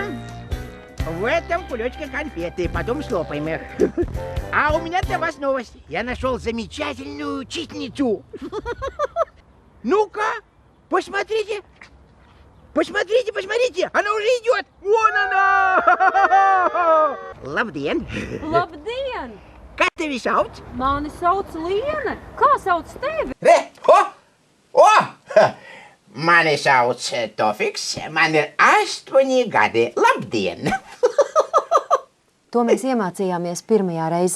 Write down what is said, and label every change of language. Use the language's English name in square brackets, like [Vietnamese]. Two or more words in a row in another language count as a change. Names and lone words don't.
[Russian] В этом кулечке конфеты, потом слопаем их. А у меня для вас новость. Я нашел замечательную учительницу. Ну-ка, посмотрите. Посмотрите, она уже идет. Вон она! [Latvian] Labdien! Labdien! Kā tevi sauc? Mani sauc Liene. Kā sauc tevi? Re! O! Mani sauc Tofiks, man ir 8 gadi. Labdien! To mēs iemācījāmies pirmajā reizē.